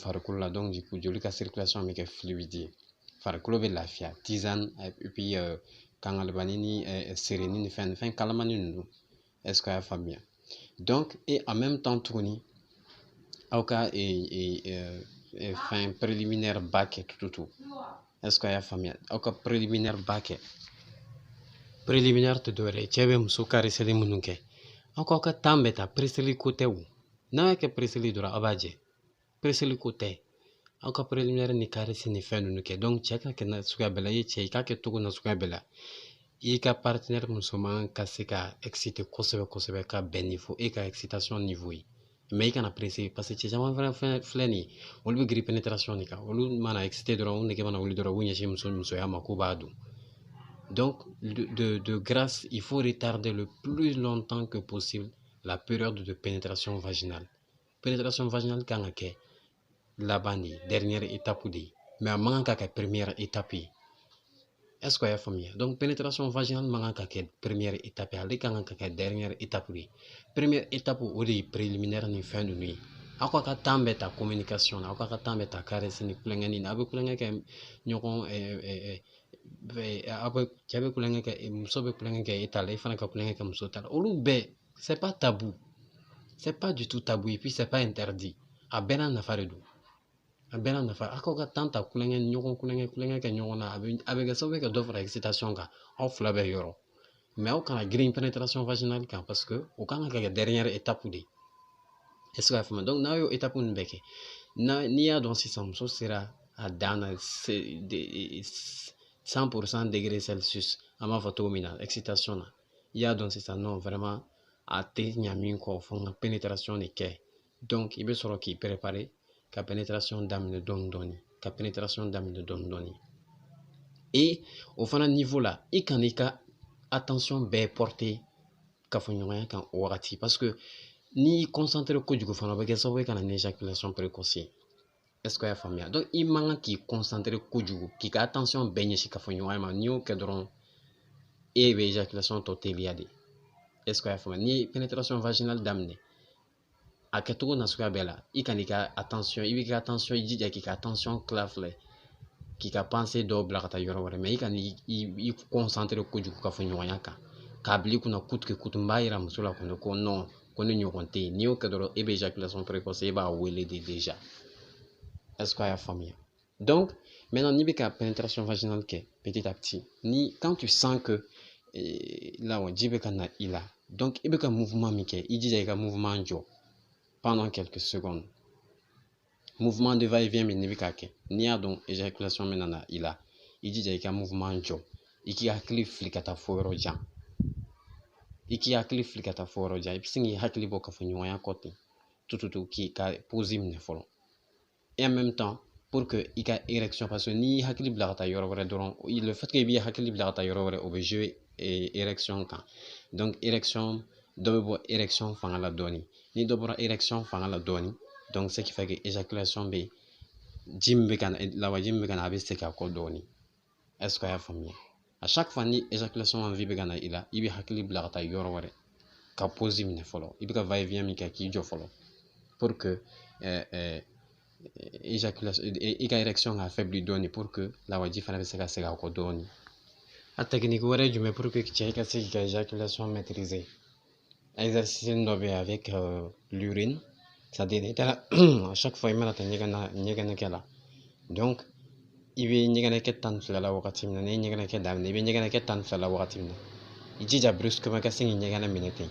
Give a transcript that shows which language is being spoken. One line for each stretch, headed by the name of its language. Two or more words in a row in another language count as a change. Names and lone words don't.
Bambara: farikolo la donc joli ka circulation bɛ kɛ fluide ye farikolo bɛ lafiya
French: tisane et puis
Bambara: kangalibani ni sereni ni fɛn kalamani ninnu
French: est ce que
Bambara: a y'a faamuya
French: donc et en même temps
Bambara: tuguni aw ka fɛn préliminaire ba kɛ tututu
French: est ce que
Bambara: a y'a faamuya aw ka préliminaire ba kɛ préliminaire tɛ dɔwɛrɛ ye cɛ bɛ muso ka reseli minnu kɛ aw k'aw ka temps bɛɛ ta preseli ko tɛ o n'a y'a kɛ preseli dɔrɔn aw b'a jɛ preseli ko tɛ aw ka préliminaire ni caresse ni fɛn ninnu kɛ donc cɛ ka kɛ na suguya bɛɛ la i ye cɛ i k'a kɛ cogo na suguya bɛɛ la i ka partenaire musoman ka se ka exciter kosɛbɛ kosɛbɛ ka bɛn ni fo e ka
French: excitation niveau
Bambara: ye mais i kana
French: pressé parce que
Bambara: cɛ caman fɛnɛ filɛ nin ye olu bɛ girin pénétration de kan olu mana excité dɔrɔn u nege mana wuli dɔrɔn u b'u ɲɛsin musoya ma k'u b'a dun
French: donc de grâce il faut retarder le plus longtemps que possible la période de pénétration vaginale. Pénétration vaginale
Bambara: kan ka kɛ laban de ye
French: dernière étape
Bambara: de ye mais a man kan ka kɛ
French: première étape
Bambara: ye.
French: Est-ce que
Bambara: a y'a faamuya?
French: Donc pénétration vaginale
Bambara: man kan ka kɛ
French: première étape
Bambara: ye ale kan ka kɛ
French: dernière étape
Bambara: de ye.
French: Première étape
Bambara: o de ye préliminaire ni fɛn ninnu ye. Aw ka temps bɛ ta communication na, aw ka temps bɛ ta caresse ni kulonkɛ na, aw bɛ kulonkɛ kɛ ɲɔgɔn cɛ bɛ kulonkɛ kɛ muso bɛ kulonkɛ kɛ e ta la, e fana ka kulonkɛ kɛ muso ta la. Olu bɛɛ
French: c'est pas tabou, c'est pas du tout tabou et puis c'est pas interdit.
Bambara: A bɛɛ n'a nafa de don. A bɛɛ n'a nafa. Aw ka temps ta kulonkɛ ɲɔgɔn kulonkɛ kɛ ɲɔgɔn na, a bɛ kɛ sababu ye ka dɔ fara excitation kan. Aw fila bɛɛ yɔrɔ. Mais aw kana girin
French: pénétration vaginale
Bambara: kan
French: parce que
Bambara: o kan ka kɛ
French: dernière étape
Bambara: de ye.
French: Est-ce que
Bambara: a y'a faamuya? Donc n'a y'o étape ninnu bɛɛ kɛ, n'i y'a dɔn sisan muso sera a dan na 100%
French: degré Celsius
Bambara: an b'a fɔ cogo min na excitation na, i y'a dɔn sisan
French: non vraiment
Bambara: a tɛ ɲa min kɔ fo n ka pénétration de kɛ, donc i bɛ sɔrɔ k'i préparer ka pénétration daminɛ dɔɔni dɔɔni ka pénétration daminɛ dɔɔni dɔɔni et o fana niveau la i kana i ka attention bɛɛ porter kafoɲɔgɔnya kan o wagati
French: parce que
Bambara: n'i concentré kojugu fana o bɛ kɛ sababu ye ka na ni
French: éjaculation précoce
Bambara: ye.
French: Est-ce que
Bambara: a y'a faamuya? Donc i man kan k'i concentré kojugu k'i ka attention bɛɛ ɲɛsin kafoɲɔgɔnya ma, n'i y'o kɛ dɔrɔn e bɛ éjaculation tɔ teliya de.
French: Est-ce que
Bambara: a y'a faamuya? N'i ye
French: pénétration vaginale
Bambara: daminɛ a kɛcogo na suguya bɛɛ la i kan'i ka attention i b'i ka attention i jija k'i ka attention tila fila k'i ka pensée dɔw bila ka taa yɔrɔ wɛrɛ mais i kan'i concentré kojugu kafoɲɔgɔnya kan k'a bila i kunna kutu n b'a yira muso la kɔni ko non ko ne ɲɔgɔn tɛ yen, n'i y'o kɛ dɔrɔn e bɛ
French: éjaculation précoce
Bambara: e b'a wele de déjà.
French: Est-ce que
Bambara: a y'a faamuya?
French: Donc maintenant
Bambara: n'i bɛ ka
French: pénétration vaginale
Bambara: kɛ
French: petit à petit quand tu sens que là
Bambara: ji bɛ ka na i la donc i bɛ ka mouvement min kɛ i jija i ka mouvement jɔ
French: pendant quelques secondes. Mouvement de va-et-vient
Bambara: min n'i bɛ k'a kɛ n'i y'a dɔn éjaculation bɛ na i la i jija i ka mouvement jɔ i k'i hakili fili ka taa fo yɔrɔ jan. I k'i hakili fili ka taa fo yɔrɔ jan i bɛ se k'i hakili bɔ kafoɲɔgɔnya kɔ ten tututu k'i ka pause minɛ fɔlɔ.
French: Et en même temps pour que
Bambara: i ka
French: érection parce que
Bambara: n'i hakili bila ka taa yɔrɔ wɛrɛ dɔrɔn
French: le fait que
Bambara: i b'i hakili bila ka taa yɔrɔ wɛrɛ o bɛ
French: jouer érection
Bambara: kan
French: donc érection
Bambara: dɔ bɛ bɔ érection fanga la dɔɔni ni dɔ bɔra érection fanga la dɔɔni
French: donc ce qui fait que éjaculation
Bambara: bɛ ji min bɛ ka na lawaji min bɛ ka na a bɛ segin a kɔ dɔɔni.
French: Est-ce que
Bambara: a y'a faamuya?
French: À chaque fois
Bambara: ni
French: éjaculation envie
Bambara: bɛ ka na i la i bɛ hakili bila ka taa yɔrɔ wɛrɛ ka pause minɛ fɔlɔ i bɛ ka va-et-vient min kɛ k'i jɔ fɔlɔ
French: pour que éjaculation
Bambara: i ka érection ka affaibli dɔɔni
French: pour que
Bambara: lawaji fana bɛ se ka segin a kɔ dɔɔni. A technique wɛrɛ ye jumɛn
French: pour que
Bambara: cɛ ka se k'i ka
French: éjaculation maîtriser?
Bambara: Exercice dɔ bɛ yen
French: avec l'urine c'est-à-dire
Bambara: i taara
French: à chaque fois
Bambara: i mana taa ɲɛgɛnɛ kɛ la donc i bɛ ɲɛgɛnɛ kɛ 12 la wagati min na n'i ye ɲɛgɛnɛ kɛ daminɛ i bɛ ɲɛgɛnɛ kɛ 12 la wagati min na i jija brusquement ka se k'i ɲɛgɛnɛ minɛ ten.